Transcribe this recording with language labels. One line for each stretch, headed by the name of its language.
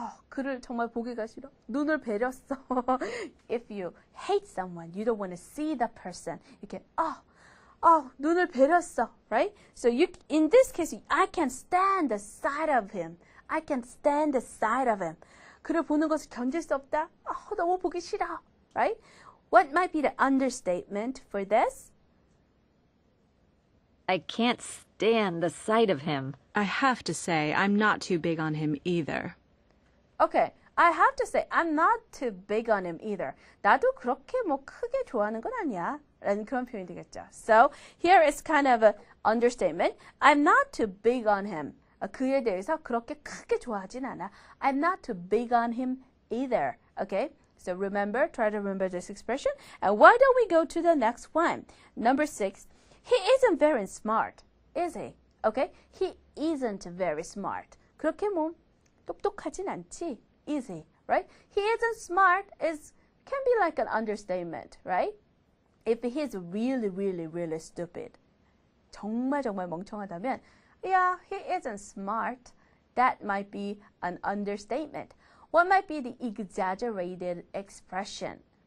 Korean: 그를 정말 보기가 싫어. 눈을 베렸어.
English: If you hate someone, you don't want to see the person. You can,
Korean: 눈을 베렸어,
English: right? So in this case, I can't stand the sight of him. I can't stand the sight of him.
Korean: 그를 보는 것을 견딜 수 없다. 너무 보기 싫어,
English: right? What might be the understatement for this? I can't stand the sight of him. I have to say, I'm not too big on him either. Okay, I have to say, I'm not too big on him either.
Korean: 나도 그렇게 크게 좋아하는 건 아니야. 라는 그런 표현이 되겠죠.
English: So here is kind of an understatement. I'm not too big on him.
Korean: 그에 대해서 그렇게 크게 좋아하진 않아.
English: I'm not too big on him either. Okay? So try to remember this expression. And why don't we go to the next one? Number 6. he isn't very smart, is he? Okay? He isn't very smart.
Korean: 그렇게 뭐 똑똑하진 않지,
English: is he? Right? He isn't smart can be like an understatement, right? If he's really, really, really stupid,
Korean: 정말 멍청하다면,
English: yeah, he isn't smart. That might be an understatement. What might be the exaggerated expression?